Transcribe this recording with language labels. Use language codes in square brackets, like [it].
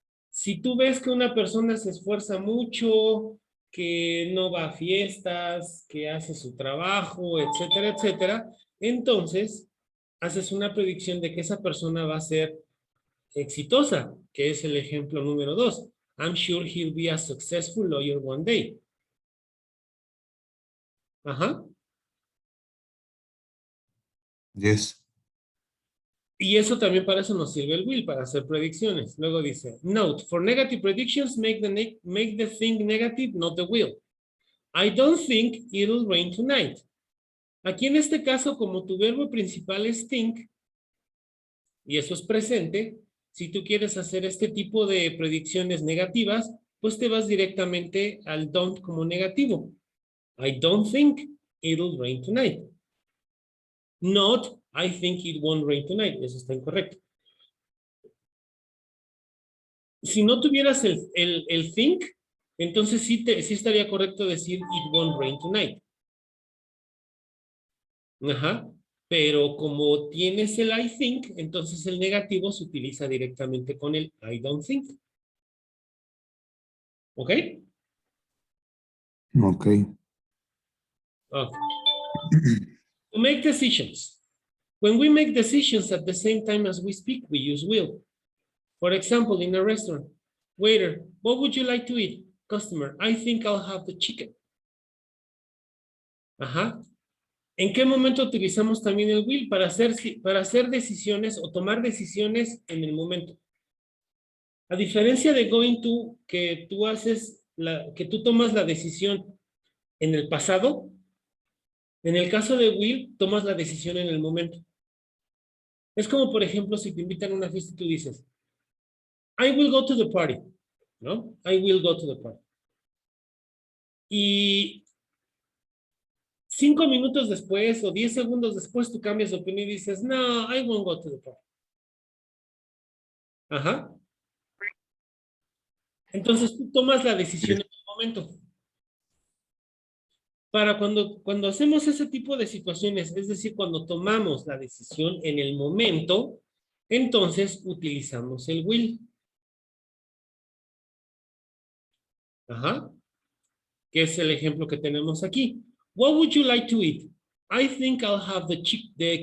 [es] Si tú ves que una persona se esfuerza mucho, que no va a fiestas, que hace su trabajo, etcétera, etcétera, entonces haces una predicción de que esa persona va a ser exitosa, que es el ejemplo número 2. [en] I'm sure he'll be a successful lawyer one day. Ajá. Yes. [es] Y eso también para eso nos sirve el will, para hacer predicciones. Luego dice, [en] note, for negative predictions, make the thing negative, not the will. I don't think it'll rain tonight. [es] Aquí en este caso, como tu verbo principal es think, y eso es presente, si tú quieres hacer este tipo de predicciones negativas, pues te vas directamente al don't como negativo. [en] I don't think it'll rain tonight. Not, I think it won't rain tonight. [es] Eso está incorrecto. Si no tuvieras el think, entonces sí estaría correcto decir [en] it won't rain tonight. [es] Ajá. Pero como tienes el I think, entonces el negativo se utiliza directamente con el [en] I don't think. ¿Ok? Ok. Okay. To make decisions. When we make decisions at the same time as we speak, we use will. For example, in a restaurant, waiter, what would you like to eat? Customer, I think I'll have the chicken. Ajá. [es] ¿En qué momento utilizamos también el will? Para hacer decisiones o tomar decisiones en el momento. A diferencia de going to, que tú tomas la decisión en el pasado, en el caso de will, tomas la decisión en el momento. Es como, por ejemplo, si te invitan a una fiesta y tú dices, [en] I will go to the party, [es] ¿no? I will go to the party. Y 5 minutos después o 10 segundos después tú cambias de opinión y dices, no, [en] I won't go to the party. [es] Ajá. Entonces tú tomas la decisión en el momento. Para cuando hacemos ese tipo de situaciones, es decir, cuando tomamos la decisión en el momento, entonces utilizamos el will. Ajá. Que es el ejemplo que tenemos aquí. [en] What would you like to eat? I think I'll have the chicken.